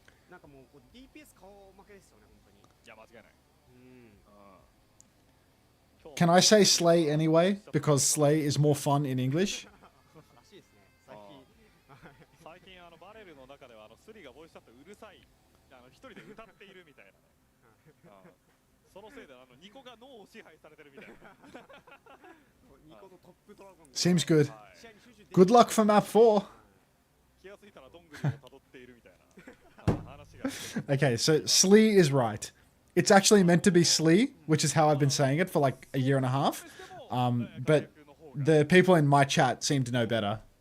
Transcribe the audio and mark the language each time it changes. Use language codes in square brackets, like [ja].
[ja] なんかもうこう DPS 顔負けですよね本当に。いや間違いない。 [en] Can I say Slay anyway? Because Slay is more fun in English. [ja] らしいですね。最近バレルの中ではスリがボイスチャットうるさい一人で歌っているみたいなね。そのせいでニコが脳を支配されてるみたいな。ニコのトップドラゴン。 [en] Seems good. Good luck for map 4. [ja] 気がついたらどんぐりを辿っているみたいな話が。 [en] Okay, so Slee is right. It's actually meant to be Slee, which is how I've been saying it for like a year and a half. But the people in my chat seem to know better.